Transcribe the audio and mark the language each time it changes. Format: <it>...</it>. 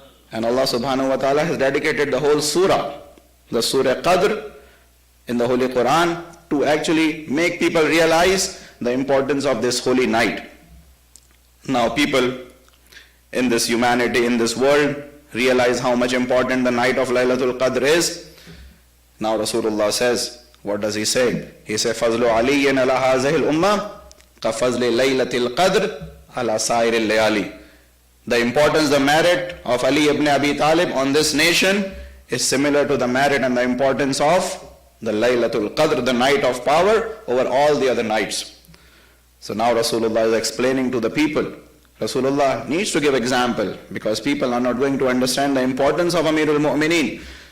<en>And Allah subhanahu wa ta'ala has dedicated the whole surah, the Surah Qadr in the Holy Quran, to actually make people realize the importance of this holy night. Now people in this humanity, in this world, realize how much important the night of Laylatul Qadr is. Now Rasulullah says, what does he say?</en> <ar>He says, فَضْلُ عَلِيٍّ عَلَى هَذِهِ الْأُمَّةِ كَفَضْلِ لَيْلَةِ الْقَدْرِ عَلَى سَائِرِ اللَّيَالِي.</ar> <en>The importance, the merit of Ali ibn Abi Talib on this nation is similar to the merit and the importance of the Laylatul Qadr, the night of power, over all the other nights. So now Rasulullah is explaining to the people. Rasulullah needs to give example because people are not going to understand the importance of Amirul Mu'mineen.</en>